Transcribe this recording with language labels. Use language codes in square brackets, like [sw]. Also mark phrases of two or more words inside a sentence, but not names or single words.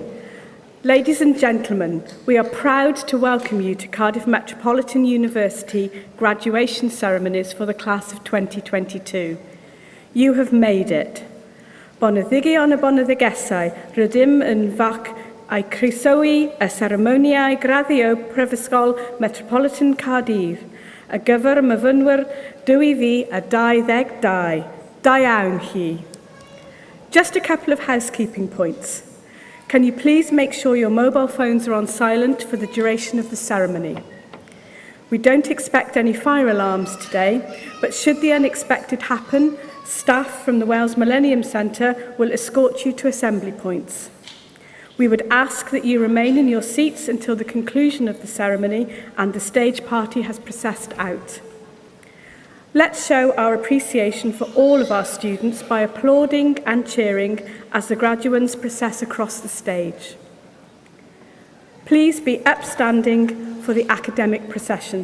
[en] Ladies and gentlemen, we are proud to welcome you to Cardiff Metropolitan University graduation ceremonies for the class of 2022. You have made it. [cy] Boneddigion y boneddigesau, rydym yn fac a'i croesawu y seremoniau Graddio Prifysgol Metropolitan Caerdydd, a gyfer y myfynwyr 2022. Da iawn chi. [en] Just a couple of housekeeping points. Can you please make sure your mobile phones are on silent for the duration of the ceremony? We don't expect any fire alarms today, but should the unexpected happen, staff from the Wales Millennium Centre will escort you to assembly points. We would ask that you remain in your seats until the conclusion of the ceremony and the stage party has processed out. Let's show our appreciation for all of our students by applauding and cheering as the graduates process across the stage. Please be upstanding for the academic procession.